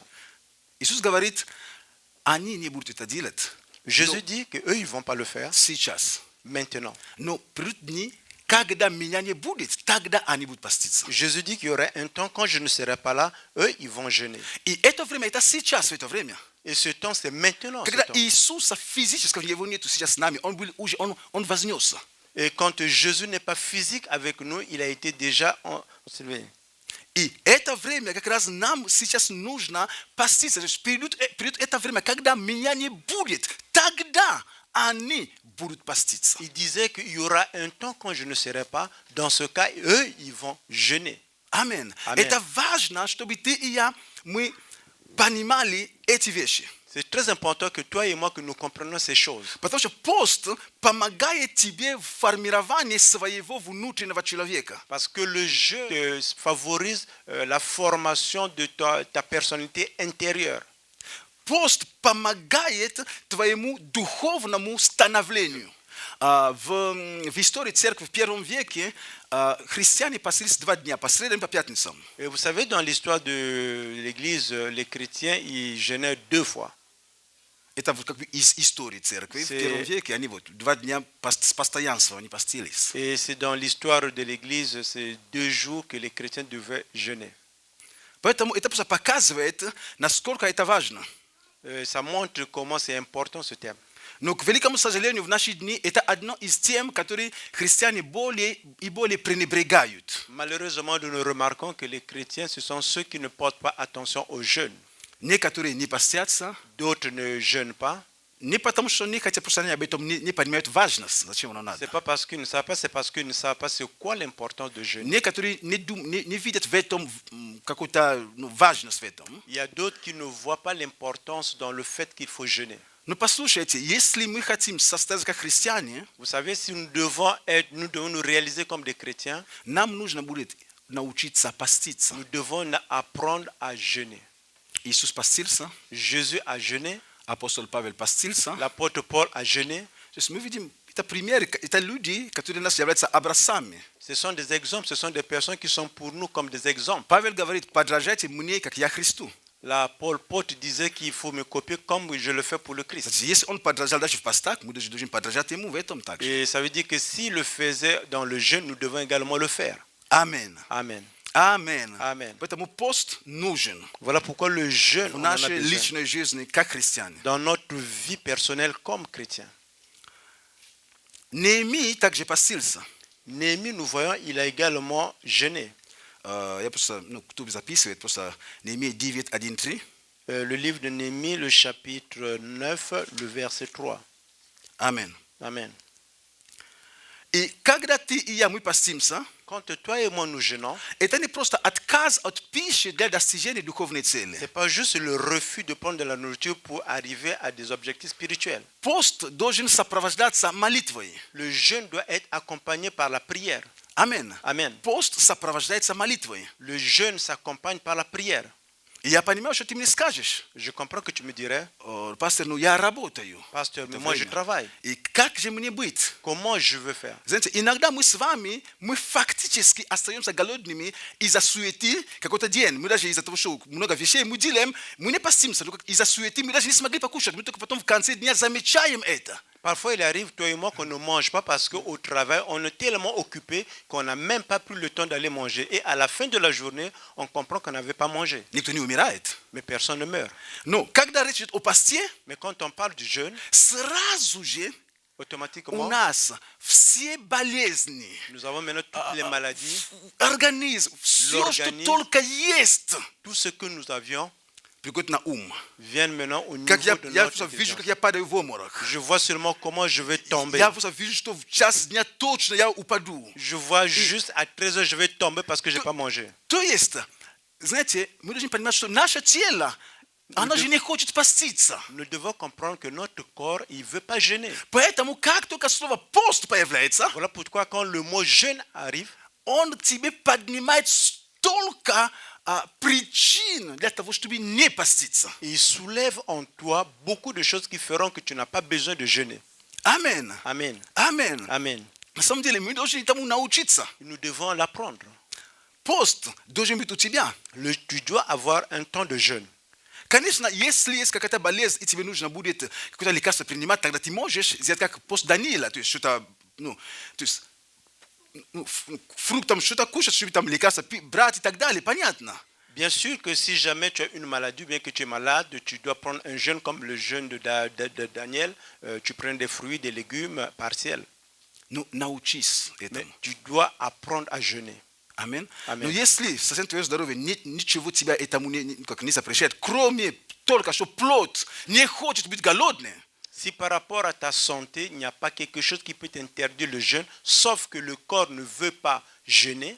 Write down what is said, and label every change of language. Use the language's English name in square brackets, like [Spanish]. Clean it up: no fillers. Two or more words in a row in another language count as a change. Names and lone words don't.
[Russian] Иисус говорит: они не будут это делать. [French] Jésus dit qu'eux, ils ne vont pas le faire [Russian] Сейчас. [French] maintenant. [Russian] Но придут дни, когда меня не будет, тогда они будут поститься. [French] Jésus dit qu'il y aurait un temps quand je ne serai pas là, eux, ils vont jeûner. [Russian] И это время, это сейчас, в это время. [French] Et ce temps, c'est maintenant. Ce [Russian] Когда [French] temps. [Russian] Иисуса физически, его нету сейчас с нами, он вознесся. [French] Et quand Jésus n'est pas physique avec nous, il a été déjà enlevé. [Russian] И это время как раз нам сейчас нужно поститься. То есть придет это время, когда меня не будет, тогда они будут поститься. [French] Il disait qu'il y aura un temps quand je ne serai pas. Dans ce cas, eux, ils vont jeûner. [Russian] Аминь. Аминь. Это важно, чтобы ты и я, мы понимали эти вещи. [French] C'est très important que toi et moi, que nous comprenions ces choses. [Russian] Потому что пост помогает тебе в формировании своего внутреннего человека. [French] Parce que le jeûne favorise la formation de ta personnalité intérieure. [Russian] Пост помогает твоему духовному становлению. В истории церкви в первом веке христиане постились 2 дня, по средам и по пятницам. [French] Et vous savez, dans l'histoire de l'Église, les chrétiens, ils jeûnaient 2 fois. [Russian] Это как бы из истории церкви. В первом веке они 2 дня с постоянства они постились. [French] Et c'est dans l'histoire de l'Église, c'est 2 jours que les chrétiens devaient jeûner. [Russian] Поэтому это просто показывает, насколько это важно. [French] Ça montre comment c'est important ce thème. [Russian] Но, к великому сожалению, в наши дни это одно из тем, которые христиане более и более пренебрегают. [French] Malheureusement, nous remarquons que les chrétiens, ce sont ceux qui ne portent pas attention au jeûne. [Russian] Некоторые не постятся, [French] D'autres ne jeûnent pas. [Russian] не потому, что они хотят, просто они об этом не понимают важность, зачем оно надо. [French] C'est pas parce qu'ils ne savent pas, c'est parce qu'ils ne savent pas c'est quoi l'importance de jeûner. [Russian] Некоторые не видят в этом какую-то важность в этом. [French] Il y a d'autres qui ne voient pas l'importance dans le fait qu'il faut jeûner. [Russian] Но послушайте, если мы хотим состояться как христиане, [French] Vous savez, si nous devons nous réaliser comme des chrétiens, [Russian] нам нужно будет научиться поститься. [French] nous devons apprendre à jeûner. [Russian] Иисус постился, [French] Jésus a jeûné, [Russian] апостол Павел постился. [French] l'apôtre Paul a jeûné. [Russian] То есть мы видим, это примеры, это люди, которые нас являются образцами. [French] Ce sont des exemples, ce sont des personnes qui sont pour nous comme des exemples. [Russian] Павел говорит: подражайте мне, как я Христу. [French] Paul disait qu'il faut me copier comme je le fais pour le Christ. [Russian] Значит, если он подражал даже в постах, мы должны подражать ему в этом также. [French] Et ça veut dire que s'il le faisait dans le jeûne, nous devons également le faire. [Russian] Аминь. [French] Amen. Amen. Amen. [Russian] Поэтому пост нужен [French] Voilà pourquoi le jeûne, [Russian] в [French] on en a [Russian] нашей [French] besoin [Russian] личной жизни как христиане. [French] dans notre vie personnelle comme chrétien. [Russian] Неемия также постился. [French] Néhémie, nous voyons, il a également jeûné. [Russian] Я просто, кто записывает, просто Неемия 9, 1, 3. [French] Le livre de Néhémie, le chapitre 9, le verset 3. Amen. Amen. [Russian] И когда ты и я, мы постимся, [French] Quand toi et moi nous jeûnons, [Russian] это не просто отказ от пищи для достижения духовной [French] ce [Russian] цели. [French] n'est pas juste le refus de prendre de la nourriture pour arriver à des objectifs spirituels. [Russian] Пост должен сопровождаться молитвой. [French] Le jeûne doit être accompagné par la prière. [Russian] Амен. [French] Amen. [Russian] Пост сопровождается молитвой. [French] Le jeûne s'accompagne par la prière. [Russian] И я понимаю, что ты мне скажешь: [French] Je comprends que tu me dirais, [Russian] пастор, я работаю. [French] pasteur, mais [Russian] Это [French] moi je [Russian] время. [French] travaille. [Russian] И как же мне быть? [French] Comment je veux faire? [Russian] Знаете, иногда мы с вами, мы фактически остаемся голодными из-за суеты какой-то день. Мы даже из-за того, что много вещей мы делаем, мы не постимся. Но из-за суеты мы даже не смогли покушать. Мы только потом в конце дня замечаем это. [French] Parfois, il arrive, toi et moi, qu'on ne mange pas parce qu'au travail, on est tellement occupé qu'on n'a même pas pris le temps d'aller manger. Et à la fin de la journée, on comprend qu'on n'avait pas mangé. [Russian] Никто не умирает. [French] Mais personne ne meurt. [Russian] Но когда речь идет о посте, [French] Mais quand on parle du jeûne, [Russian] сразу же у [French] automatiquement, [Russian] нас все болезни, [French] nous avons maintenant toutes les maladies, [Russian] организм, все, что [French] L'organisme. [Russian] только есть, [French] tout ce que nous avions [Russian] приходит на ум. [French] viennent maintenant au niveau [Russian] Как я [French] de [Russian] просто [French] notre [Russian] вижу, [French] intelligence. [Russian] как я падаю в обморок. [French] Je vois seulement comment je vais tomber. [Russian] Я просто вижу, что в час дня точно я упаду. [French] Je vois juste à 13h, je vais tomber parce que je n'ai pas mangé. [Russian] То есть, знаете, мы должны понимать, что наше тело, оно же не хочет поститься. [French] Nous devons comprendre que notre corps, il ne veut pas jeûner. [Russian] Поэтому, как только слово пост появляется, [French] Voilà pourquoi quand le mot jeûne arrive, [Russian] он тебе поднимает столько причин для того, чтобы не поститься. [French] il soulève en toi beaucoup de choses qui feront que tu n'as pas besoin de jeûner. [Russian] Амен. [French] Amen. [Russian] Амен. [French] Amen. [Russian] На самом деле, мы должны этому научиться. [French] Nous devons l'apprendre. [Russian] Пост должен быть у тебя. [French] Tu dois avoir un temps de jeûne. [Russian] Конечно, если есть какая-то болезнь, и тебе нужно будет какое-то лекарство принимать, тогда ты можешь сделать как пост Даниила, то есть что-то, фруктом что-то кушать, чтобы там лекарства брать и так далее, понятно. [French] Bien sûr que si jamais tu as une maladie, bien que tu es malade, tu dois prendre un jeûne comme le jeûne de Daniel. Tu prends des fruits, des légumes partiels. [Russian] Ну, научись [French] Mais [Russian] этому. [French] tu dois apprendre à jeûner. [Russian] Амин. Аминь. Но если совсем твое здоровье, ничего тебя этому не запрещает, кроме только что плоть не хочет быть голодной, [French] Si par rapport à ta santé, il n'y a pas quelque chose qui peut t'interdire le jeûne, sauf que le corps ne veut pas jeûner,